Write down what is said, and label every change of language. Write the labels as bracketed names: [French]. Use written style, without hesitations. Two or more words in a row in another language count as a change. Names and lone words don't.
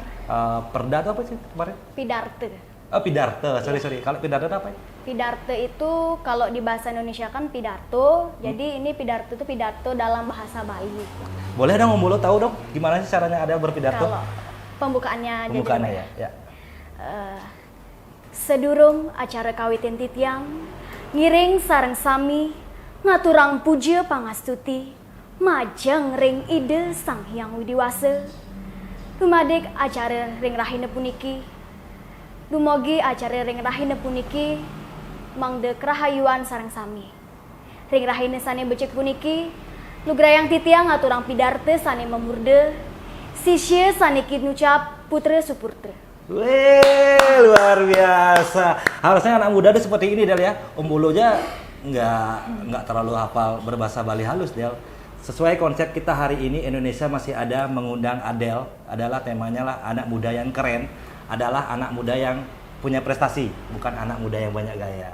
[Indonesian] Perda itu apa sih kemarin? Pidarte. Pidarte, sorry. Kalau pidato itu apa ya? Pidarte itu kalau di bahasa Indonesia kan pidato, jadi ini pidato itu pidato dalam bahasa Bali. Boleh dong Om Bolo tahu dong gimana sih caranya Adele berpidato? Kalau pembukaannya ya. [Balinese] Sedurung acara kawitin titiang, ngiring sareng sami, ngaturang puja pangastuti, majeng ring ide sang hyang widiwase. Dumadek acara ring rahine puniki, dumugi acara ring rahine puniki, mangde kerahayuan sareng sami. Ring rahine sane becek puniki, lugrayang titiang ngaturang pidarte sane memurde, sisye sane kinucap putre supurtre. Wih, [Indonesian] luar biasa. Harusnya anak muda tuh seperti ini Del ya. Om Bolo aja nggak terlalu hafal berbahasa Bali halus Del. Sesuai konsep kita hari ini, Indonesia masih ada mengundang Adele. Adalah temanya lah anak muda yang keren. Adalah anak muda yang punya prestasi, bukan anak muda yang banyak gaya.